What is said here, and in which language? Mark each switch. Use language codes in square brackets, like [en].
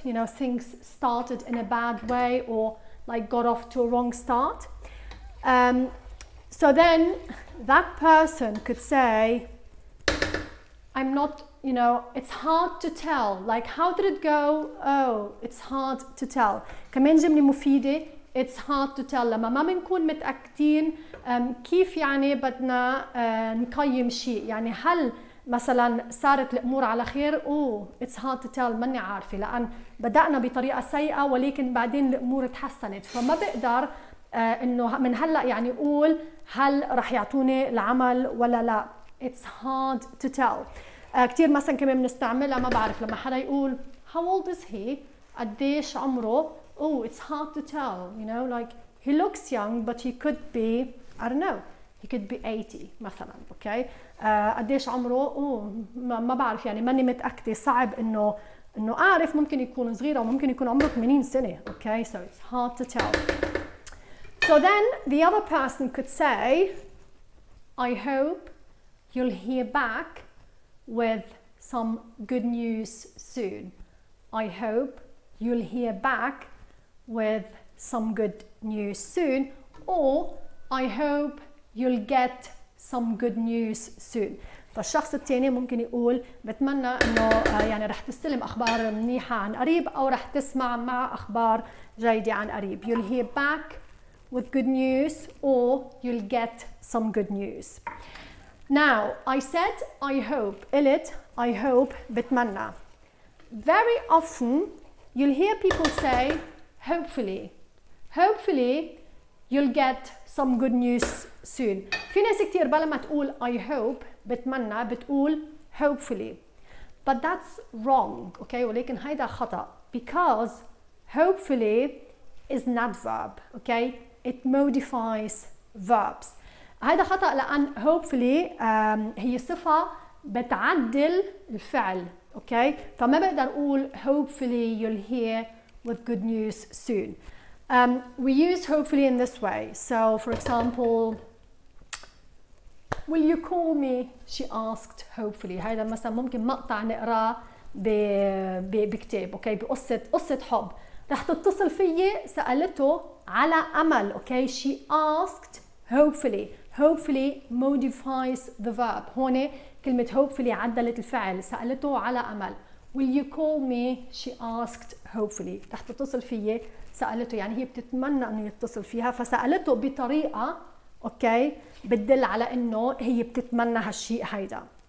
[en] You know, things started in a bad way or like got off to a wrong start. So then that person could say, I'm not, you know, it's hard to tell. Like, how did it go? Oh, it's hard to tell. [ar] كمان جملة مفيدة, [en] it's hard to tell. [ar] لما ما بنكون متأكدين كيف يعني بدنا نقيم شيء. يعني هل مثلا صارت الامور على خير، [en] it's hard to tell, [ar] ماني عارفه، لان بدانا بطريقه سيئه ولكن بعدين الامور تحسنت، فما بقدر انه من هلا يعني اقول هل رح يعطوني العمل ولا لا. [en] It's hard to tell. [ar] كثير مثلا كمان بنستعملها، ما بعرف، لما حدا يقول [en] how old is he، [ar] قديش عمره، [en] it's hard to tell, you know, like he looks young but he could be, I don't know, he could be 80 مثلا. [ar] اوكي قديش عمره، ما بعرف، يعني ماني متاكده، صعب انه اعرف، ممكن يكون صغير او ممكن يكون عمره 80 سنه. [en] Okay so it's hard to tell. So then the other person could say I hope you'll hear back with some good news soon. I hope you'll hear back with some good news soon, or I hope you'll get some good news soon. [ar] فالشخص الثاني ممكن يقول بتمنى انه يعني رح تستلم اخبار منيحه عن قريب، او رح تسمع مع اخبار جيده عن قريب. [en] You'll hear back with good news, or you'll get some good news. Now I said I hope. [ar] قلت [en] I hope [ar] بتمنى. [en] Very often you'll hear people say hopefully. Hopefully you'll get some good news soon. [ar] في ناس كتير بلا ما تقول [en] I hope [ar] بتمنى بتقول hopefully. [en] But that's wrong. Okay, [ar] ولكن هيدا خطأ, [en] because hopefully is not verb. Okay, it modifies verbs. [ar] هيدا خطأ لأن hopefully هي صفة بتعدل الفعل. [en] okay [ar] فما بقدر اقول [en] hopefully you'll hear with good news soon. We use hopefully in this way. So for example, will you call me, she asked hopefully. [ar] هذا مثلا ممكن مقطع نقراه بكتاب. اوكي قصة حب، رح تتصل فيي، سألته على امل. [en] Okay she asked hopefully. hopefully modifies the verb. [ar] هون كلمة hopefully عدلت الفعل، سألته على أمل. [en] Will you call me? She asked hopefully. [ar] رح تتصل فيي، سألته، يعني هي بتتمنى إنه يتصل فيها، فسألته بطريقة أوكي بتدل على إنه هي بتتمنى هالشيء هيدا.